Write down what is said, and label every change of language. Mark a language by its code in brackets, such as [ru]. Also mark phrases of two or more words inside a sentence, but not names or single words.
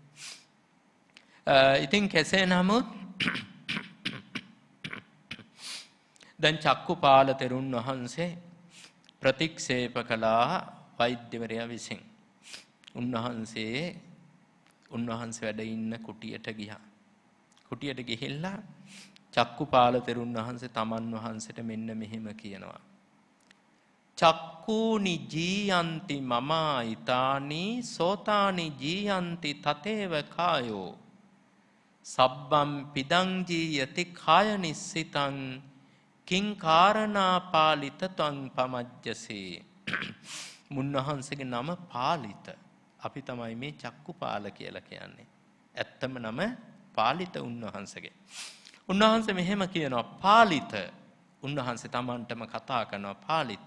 [si] ඉතින් කෙසේ නමුත් දැන් චක්කුපාල තෙරුන් වහන්සේ ප්‍රතික්ෂේප කළා වෛද්‍යවරයා විසින්. උන්වහන්සේ වැඩ ඉන්න කුටියට ගියා. කුටියට ගිහිල්ලා චක්කුපාල තෙරුන් වහන්සේ තමන් වහන්සේට මෙන්න මෙහෙම කියනවා. [pi] චක්කූනි ජීයන්ති මමායිතානි සෝතානි ජීයන්ති තතේව කායෝ සබ්බම් පිදං ජීයති කාය නිස්සිතං කිං කාරණා පාලිත තං පමජ්ජසේ. [si] මුන්නහන්සේගේ නම පාලිත. අපි තමයි මේ චක්කුපාල කියලා කියන්නේ. ඇත්තම නම පාලිත උන්වහන්සේගේ. උන්වහන්සේ මෙහෙම කියනවා පාලිත. උන්වහන්සේ Tamanටම කතා කරනවා පාලිත.